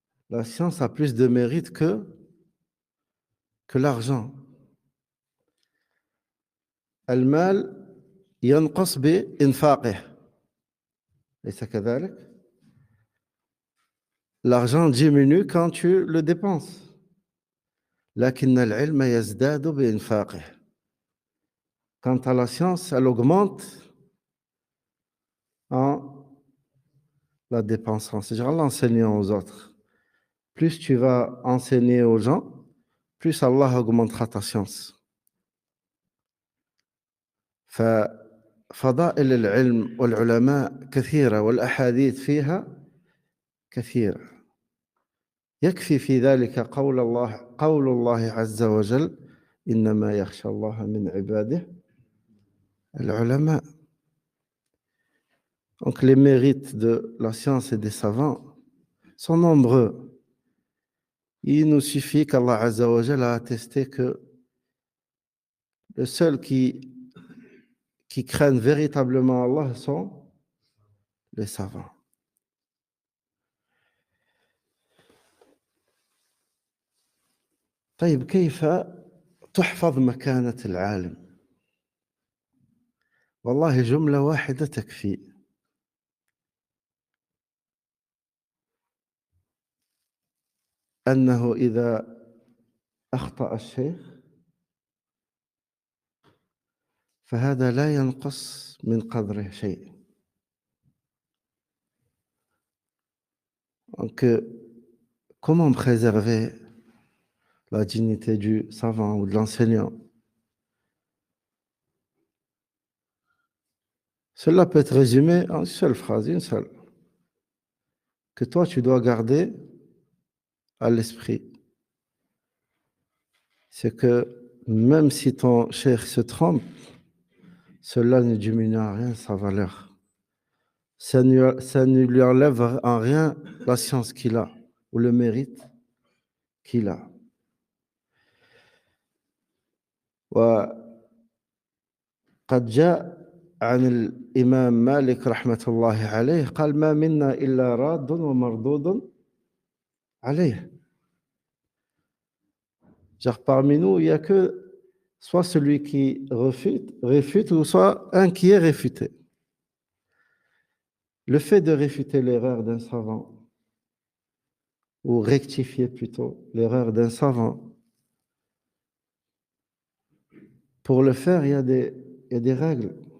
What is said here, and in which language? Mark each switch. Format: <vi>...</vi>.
<fr>La science a plus de mérite que l'argent.</fr> <ar>المال ينقص بإنفاقه. ليس كذلك؟</ar> <fr>L'argent diminue quand tu le dépenses.</fr> <ar>لكن العلم يزداد بإنفاقه.</ar> <fr>Quant à la science, elle augmente en la dépensant, c'est-à-dire en l'enseignant aux autres. Plus tu vas enseigner aux gens, plus Allah augmentera ta science.</fr> <ar>ففضائل العلم والعلماء كثيرة والأحاديث فيها كثيرة. يكفي في ذلك قول الله عز وجل إنما يخشى الله من عباده العلماء.</ar> <fr>Donc les mérites de la science et des savants sont nombreux. Il nous suffit qu'Allah Azza wa Jal a attesté que le seul qui craignent véritablement Allah sont les savants.</fr> <ar>طيب كيف تحفظ مكانة العالم؟ والله جملة واحدة تكفي. أنه إذا أخطأ الشيخ فهذا لا ينقص من قدره شيء.</ar> <fr>Donc, comment préserver la dignité du savant ou de l'enseignant? Cela peut être résumé en une seule phrase, une seule, que toi tu dois garder à l'esprit. C'est que même si ton cheikh se trompe, cela ne diminue en rien sa valeur. Ça ne lui enlève en rien la science qu'il a ou le mérite qu'il a.</fr> <ar>وقد جاء عن الإمام مالك رحمة الله عليه قال ما منا إلا راد ومردود عليه.</ar> <fr>Genre parmi nous, il n'y a que soit celui qui réfute ou soit un qui est réfuté. Le fait de réfuter l'erreur d'un savant, ou rectifier plutôt l'erreur d'un savant, pour le faire, il y a des règles.</fr>